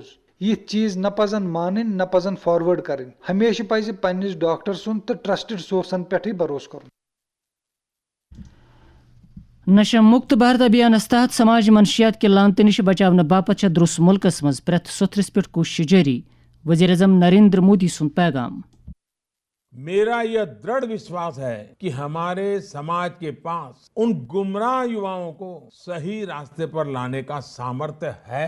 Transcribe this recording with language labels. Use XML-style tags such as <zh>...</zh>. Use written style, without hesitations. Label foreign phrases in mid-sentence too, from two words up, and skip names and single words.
<ks>یِتھ چیز نہ پزن مانٕنۍ نہ پزن فاروٲرڈ کرٕنۍ. ہمیشہ پزِ پننس ڈاکٹر سُنٛد تہٕ ٹرسٹڈ سورسن پٮ۪ٹھٕے بھروسہٕ کرُن. نشہ مکت بھارت ابھیانس تحت سماج منشیات کے لانت نش بچاؤ باپت درست ملکس مز پریت ستھرس پہ کوشش جاری. وزیر اعظم نریندر مودی سن پیغام.</ks> <ur>میرا یہ دृढ़ وشواس ہے کہ ہمارے سماج کے پاس ان گمراہ یواؤں کو صحیح راستے پر لانے کا سامرتھیہ ہے.</ur>